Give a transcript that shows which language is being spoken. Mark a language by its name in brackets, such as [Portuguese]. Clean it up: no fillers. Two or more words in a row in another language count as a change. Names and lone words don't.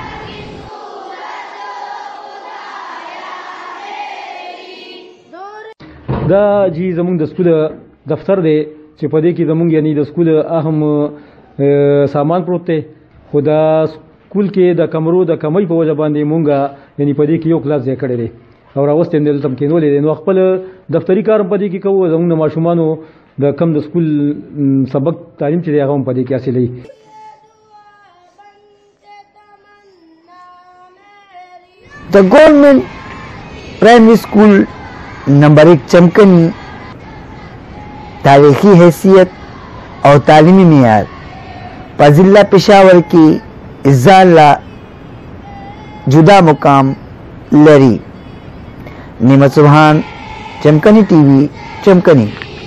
[Pashto] دا جی زمونږ د سکول دفتر دی چې په دې کې زمونږ یعنی د سکول اهم سامان پروت دی خو دا سکول کې د کمرو د کمی په وجه باندې مونږه یعنی په دې کې یو کلاس ځای کړی دی او راوستې هم دلته کېنولې دی نو خپل دفتري کار په دې کې کوو زموږ د ماشومانو د کم د سکول سبق تعلیم چې دی هغه هم په دې کې حاصلوي. [English] The government primary school [Urdu] نمبر 1 چمکنی تاریخی حیثیت اور تعلیمی معیار [Pashto] په ضلع پېښور کې ځان لا جدا مقام لري. نعمت سبحان چمکنی ٹی وی چمکنی.